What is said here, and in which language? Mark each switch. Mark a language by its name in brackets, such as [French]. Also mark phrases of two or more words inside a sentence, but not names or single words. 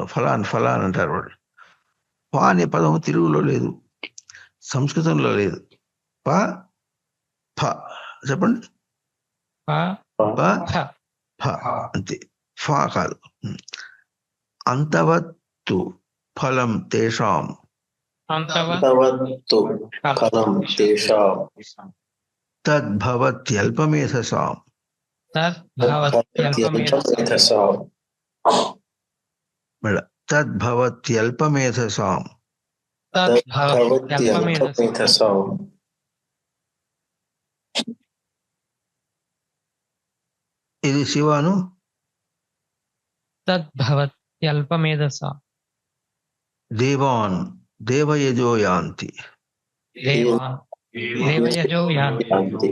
[Telugu] ఫలాన్ అంటారు వాడు. ఫా అనే పదం తెలుగులో లేదు, సంస్కృతంలో లేదు. ప ఫ చెప్పండి. ప ఫ అంతే, ఫా కాదు. [Sanskrit] అంతవత్తు ఫలం తేషాం. అంతవత్తు ఫలం తేషాం. తద్భవత్యల్పమేధసాం. తద్భవత్యల్పమేధసాం. తద్భవత్యల్పమేధసాం. తద్భవత్యల్పమేధసాం. [Telugu] ఇది శివాను. [Sanskrit] తద్భవత్యల్పమేధసా. దేవాన్ దేవయజో యాంతి. దేవయజో యాంతి.